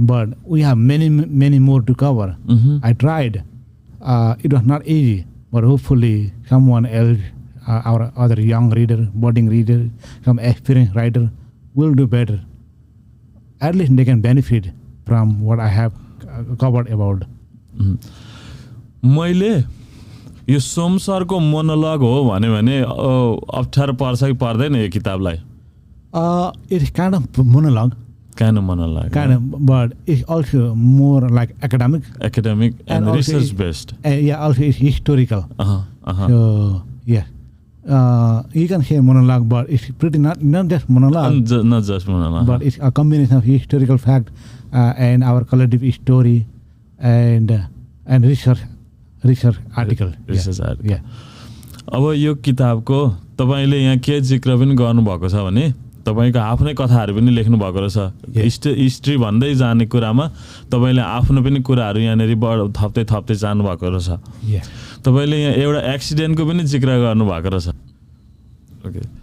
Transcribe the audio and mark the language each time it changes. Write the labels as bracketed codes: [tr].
[en] But we have many more to cover. I tried. It was not easy, but hopefully someone else, our other young reader, budding reader, some experienced writer will do better. At least they can benefit from what I have covered about. [ne] मैले यो सोम सरको monologue हो भने अप्ठ्यारो पर्छ कि पर्दैन यो किताबलाई [en] It is kind of monologue. kind of monologue. But it's also more like academic and research based. Also it's historical. Uh-huh. So yeah, you can say monologue, but it's pretty not just monologue. Not just monologue. But it's a combination of historical fact and our collective story and research article. Research article. Yeah. [ne] अब यो किताबको तपाईले यहाँ के जिक्र पनि गर्नुभएको छ भने तपाईको आफ्नै कथाहरू पनि लेख्नु भएको रहेछ हिस्ट्री भन्दै जाने कुरामा तपाईले आफ्नो पनि कुराहरू यहाँनेरि थप्दै जानु भएको रहेछ तपाईले यहाँ एउटा एक्सिडेन्टको पनि जिक्र गर्नु भएको रहेछ ओके